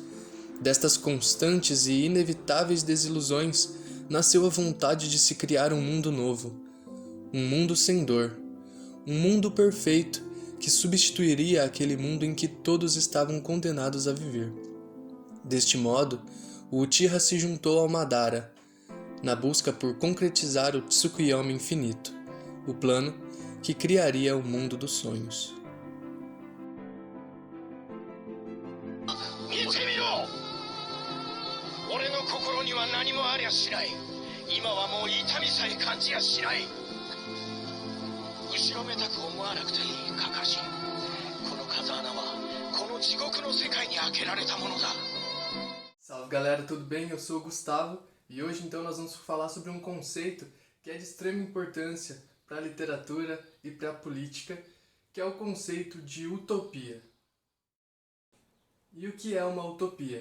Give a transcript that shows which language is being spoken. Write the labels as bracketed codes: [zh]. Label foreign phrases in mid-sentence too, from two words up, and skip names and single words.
[pt] Destas constantes e inevitáveis desilusões nasceu a vontade de se criar um mundo novo, um mundo sem dor, um mundo perfeito que substituiria aquele mundo em que todos estavam condenados a viver. Deste modo, o Uchiha se juntou ao Madara, na busca por concretizar o Tsukuyomi infinito, o plano que criaria o mundo dos sonhos. [ja] 見てみろ！俺の心には何もありゃしない。今はもう痛みさえ感じやしない。後ろめたく思わなくていいカカシ。この風穴はこの地獄の世界に開けられたものだ。 [pt] Salve galera, tudo bem? Eu sou o Gustavo e hoje então nós vamos falar sobre um conceito que é de extrema importância para a literatura e para a política, que é o conceito de utopia. E o que é uma utopia?